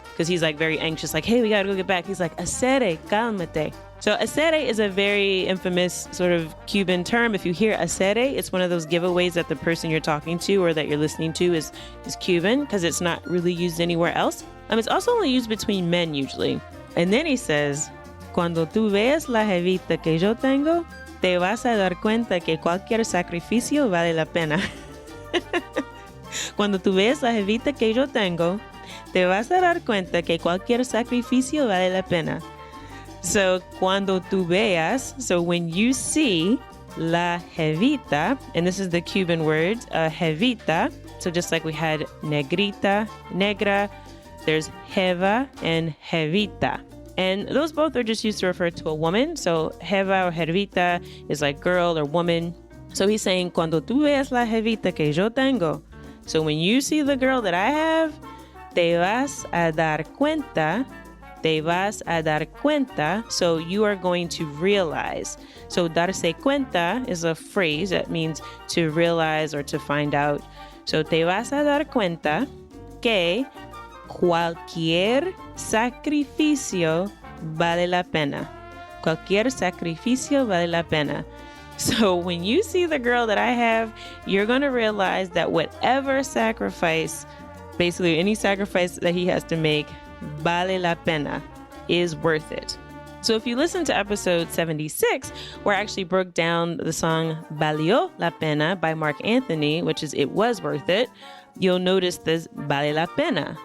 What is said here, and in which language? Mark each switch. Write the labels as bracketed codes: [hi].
[en] Because he's like very anxious, like, hey, we gotta go get back. He's like, [es] acere, cálmate. [en] So acere is a very infamous sort of Cuban term. If you hear acere, it's one of those giveaways that the person you're talking to or that you're listening to is Cuban, because it's not really used anywhere else. It's also only used between men usually. And then he says, [es] cuando tú veas la jevita que yo tengo, te vas a dar cuenta que cualquier sacrificio vale la pena. Cuando tú veas la jevita que yo tengo, te vas a dar cuenta que cualquier sacrificio vale la pena. [en] So, [es] cuando tú veas, [en] so when you see [es] la jevita, [en] and this is the Cuban word, jevita, so just like we had negrita, negra, there's jeva and jevita. And those both are just used to refer to a woman. So, jeva or jevita is like girl or woman. So he's saying, [es] cuando tú veas la jevita que yo tengo, [en] so when you see the girl that I have, [es] te vas a dar cuenta. Te vas a dar cuenta. [en] So you are going to realize. So darse cuenta is a phrase that means to realize or to find out. [es] So te vas a dar cuenta que cualquier sacrificio vale la pena. Cualquier sacrificio vale la pena. [en] So when you see the girl that I have, you're going to realize that whatever sacrifice, basically any sacrifice that he has to make, [es] vale la pena, [en] is worth it. So if you listen to episode 76, where I actually broke down the song Valió la Pena by Mark Anthony, which is It Was Worth It, you'll notice this vale la pena.